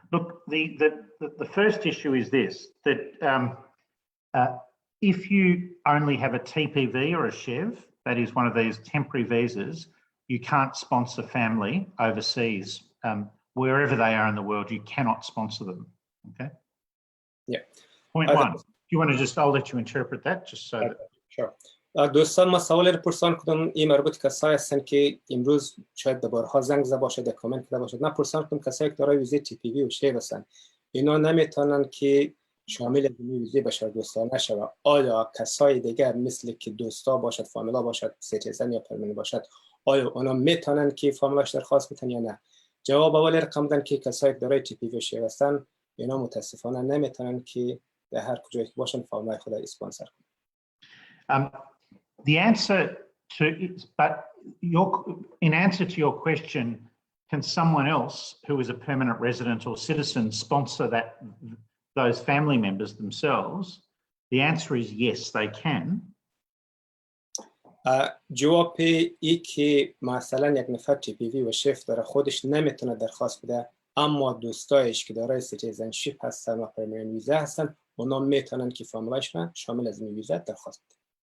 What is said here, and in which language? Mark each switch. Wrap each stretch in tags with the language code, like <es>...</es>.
<en>Look, the first issue is this, that if you only have a TPV or a SHEV, that is one of these temporary visas, you can't sponsor family overseas. Wherever they are in the world, you cannot sponsor them. Okay? Yeah. Point one. Do you want to just, I'll let you interpret that just so that... Sure.</en> <fa>دوستان ما سوال رو پرسان کدم این مربوط کسایی هستن که امروز شاید به بارها زنگ زده باشه در کامنت کرده باشه. نه پرسان کدم کسایی که دارای ویزه تی پی وی و شیو هستن اینا نمیتونن که شامل ویزه بشردوستانه شوه. آیا کسای دیگه مثل که دوستا باشد، فامیلا باشد، سیتیزن یا پرمننت باشد، آیا اونا میتونن که فامیلاش درخواست بدن یا نه؟ جواب اول رقم دادن که کسایی که دارای تی پی وی و شیو هستن اینا متاسفانه نمیتونن که در هر کجایی که باشن فامیلای خود اسپانسر کنن.</fa> <en>The answer to, but in answer to your question, can someone else who is a permanent resident or citizen sponsor those family members themselves? The answer is yes, they can.</en> <fa>جواب ای که مثلا یک نفر TPV و شیف داره خودش نمیتونه درخواست بده، اما دوستایش که دارای سیتیزنشیپ هستن و پرمننت ویزا هستن اونا میتونن که فامیلایشون شامل از این ویزا درخواست بده.</fa>